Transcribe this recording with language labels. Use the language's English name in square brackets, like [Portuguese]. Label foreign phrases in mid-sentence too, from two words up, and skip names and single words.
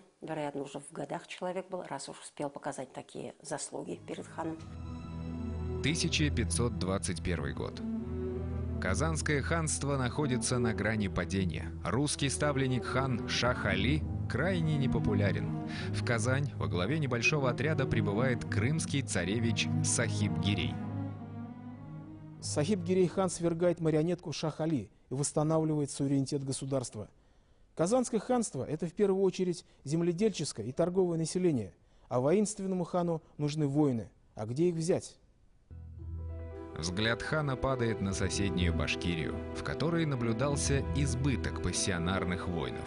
[Russian] Вероятно, уже в годах человек был, раз уж успел показать такие заслуги перед ханом. 1521 год. Казанское ханство находится на грани падения. Русский ставленник хан Шах Али крайне непопулярен. В Казань во главе небольшого отряда прибывает крымский царевич Сахиб-Гирей. Сахиб-Гирей хан свергает марионетку Шах-Али и восстанавливает суверенитет государства. Казанское ханство – это в первую очередь земледельческое и торговое население, а воинственному хану нужны воины. А где их взять? Взгляд хана падает на соседнюю Башкирию, в которой наблюдался избыток пассионарных воинов.